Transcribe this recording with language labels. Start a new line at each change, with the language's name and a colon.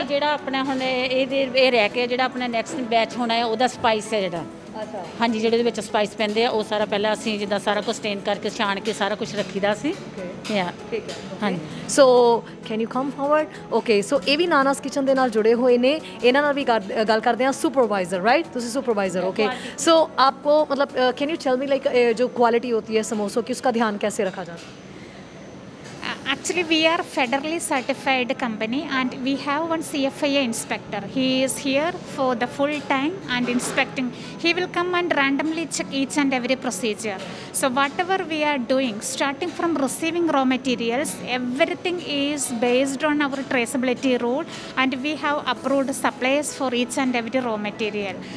Punjabi: ਇਹ ਜਿਹੜਾ ਆਪਣਾ ਹੁਣ ਇਹ ਰਹਿ ਕੇ ਜਿਹੜਾ ਆਪਣਾ ਨੈਕਸਟ ਬੈਚ ਹੋਣਾ ਹੈ, ਉਹਦਾ ਸਪਾਈਸ ਹੈ ਜਿਹੜਾ। ਅੱਛਾ, ਹਾਂਜੀ, ਜਿਹੜੇ ਦੇ ਵਿੱਚ ਸਪਾਈਸ ਪੈਂਦੇ ਆ, ਉਹ ਸਾਰਾ ਪਹਿਲਾਂ ਅਸੀਂ ਜਿੱਦਾਂ ਸਾਰਾ ਕੁਝ ਸਟੇਨ ਕਰਕੇ ਛਾਣ ਕੇ ਸਾਰਾ ਕੁਝ ਰੱਖੀਦਾ ਸੀ। ਯਾ ਠੀਕ ਹੈ। ਹਾਂਜੀ,
English: So can you come forward?
Punjabi: Okay, ਸੋ ਇਹ ਵੀ ਨਾਨਾਜ਼ ਕਿਚਨ ਦੇ ਨਾਲ ਜੁੜੇ ਹੋਏ ਨੇ। ਇਹਨਾਂ ਨਾਲ ਵੀ ਗੱਲ ਕਰਦੇ ਹਾਂ।
Hindi: ਸੁਪਰਵਾइजर, राइट? ਤੁਸੀਂ सुपरवाइजर, ओके। सो आपको मतलब
English: can you tell me
Hindi: like जो क्वालिटी होती है समोसों की, उसका ध्यान कैसे रखा जाता है?
English: Actually, we are federally certified company and we have one CFIA inspector. He is here for the full time and inspecting. He will come and randomly check each and every procedure. So whatever we are doing, starting from receiving raw materials, everything is based on our traceability rule, and we have approved suppliers for each and every raw material.